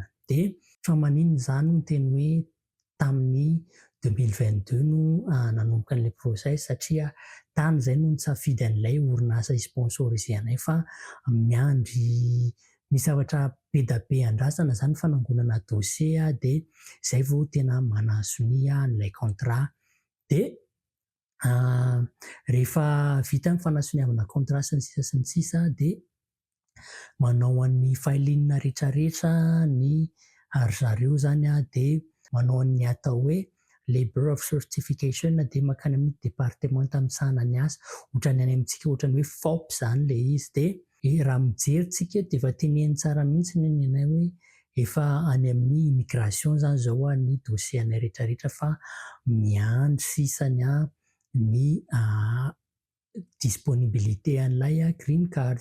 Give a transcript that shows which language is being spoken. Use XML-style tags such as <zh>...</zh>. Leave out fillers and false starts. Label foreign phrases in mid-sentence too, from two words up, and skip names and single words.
<mg>De fa maninona zany no teny hoe tamin'ny 2022 no nanomboka an'le process, satria tany zay no nisafidy an'ilay orinasa sponsoriser anay fa miandry misy zavatra be da be andrasana zany fanangonana dossier de zay vao tena manasony an'ilay contrat. De rehefa vita ny fanasoniavana contrat sy ny sisa de manao an'ny filing rehetrarehetra ny ry zareo zany de manao an'ny atao hoe</mg> <en>labor of certification</en> <mg>de makany amin'ny département tamisahana ny asa, ohatrany any amintsika ohatrany hoe FOP zany le izy. De raha mijery tsika de efa teneny tsara mihitsy ny anay hoe efa any amin'ny immigration zany zao ny dossier anay rehetrarehetra fa miandry sisany ny disponibilité an'ilay</mg> <en>green card.</en>